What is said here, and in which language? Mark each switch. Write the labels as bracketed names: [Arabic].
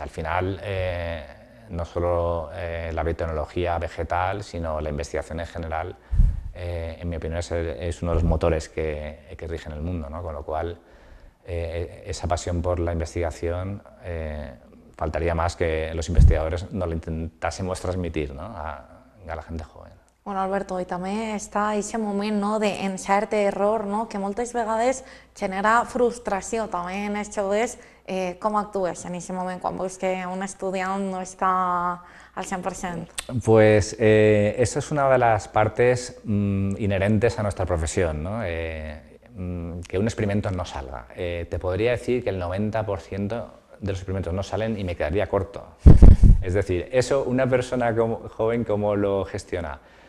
[Spanish] Al final, no solo la biotecnología vegetal, sino la investigación en general, en mi opinión, es uno de los motores que rigen el mundo, ¿no? Con lo cual, esa pasión por la investigación, faltaría más que los investigadores nos lo intentásemos transmitir, ¿no? a la gente joven. [Catalan] Bueno, Alberto, i també està aquest moment, no, d'encert i error, no, que moltes vegades genera frustració també en els joves. Com actues en aquest moment quan veus que un estudiant no està al 100%? [Spanish] Pues eso es una de las partes inherentes a nuestra profesión, ¿no? Que un experimento no salga. Te podría decir que el 90% de los experimentos no salen y me quedaría corto. Es decir, eso una persona joven, ¿cómo lo gestiona?